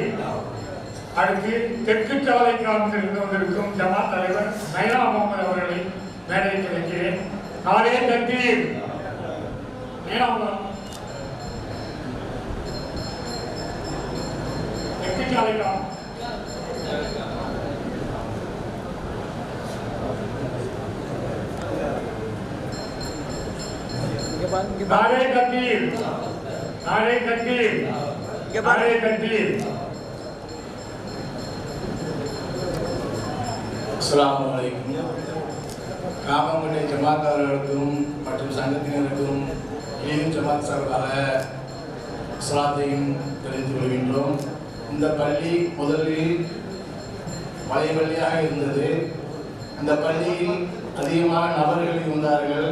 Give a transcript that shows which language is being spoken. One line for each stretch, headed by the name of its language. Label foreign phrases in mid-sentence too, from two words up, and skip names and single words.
Tamil: அடுத்து தெற்கு சாலை கிராமத்திலிருந்து வந்திருக்கும் ஜமாத் தலைவர் நயனா முகமது அவர்களை மேடை கிடைக்கிறேன்.
Urdu: نعرۂ تکبیر,
Tamil: நயனா தெற்கு சாலை கிராமம்.
Urdu: نعرۂ تکبیر، نعرۂ تکبیر، نعرۂ تکبیر.
Arabic: السلام عليكم.
Tamil: காமங்குடி ஜமாத்தாளர்களுக்கும் மற்றும் சங்கத்தினருக்கும் ஈதும் ஜமாத் சார்பாக சலாத்தையும் தெரிந்து கொள்கின்றோம். இந்த பள்ளி முதலில் மலை பள்ளியாக இருந்தது. அந்த பள்ளியில் அதிகமாக நபர்கள் இருந்தார்கள்.